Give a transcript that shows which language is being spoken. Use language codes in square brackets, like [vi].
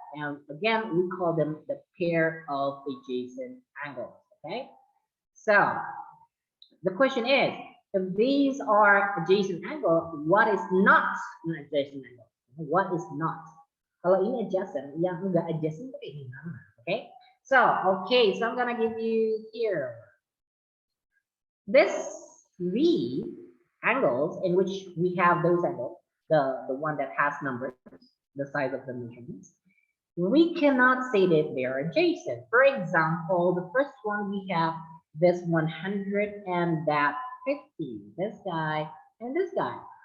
[en] And again, we call them the pair of adjacent angles. Okay, so the question is, if these are adjacent angle, what is not an adjacent angle? What is not? [id] Kalau ini adjacent, yang enggak adjacent itu ini nama. [en] Okay, so I'm gonna give you here this three angles in which we have those angles, the one that has numbers, the size of the measurements. We cannot say that they are adjacent. For example, the first one we have this 100 and that 50, this guy and this guy.